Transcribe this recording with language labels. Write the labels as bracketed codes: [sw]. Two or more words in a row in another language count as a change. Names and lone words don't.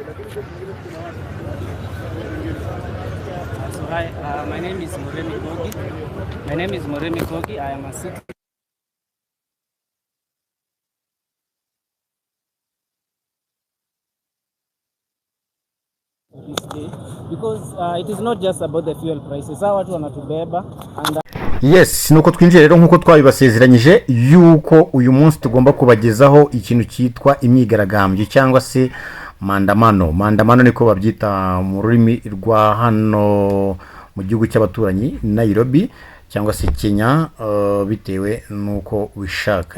[en] So hi, my name is Moremi Kogi. My name is Moremi Kogi. I am a citizen this day because it is not just about the fuel prices. [sw] Hawa watu wanatubeba and [rw] yes nuko twinjiye rero nk'uko twabibasezeranyije yuko uyu munsi tugomba kubagezaho ikintu cyitwa imyigaragambyo cyangwa se mandamano niko babyita mu rurimi rwa hano mu gihugu cy'abaturanyi Nairobi cyangwa se Kenya, bitewe nuko wishaka.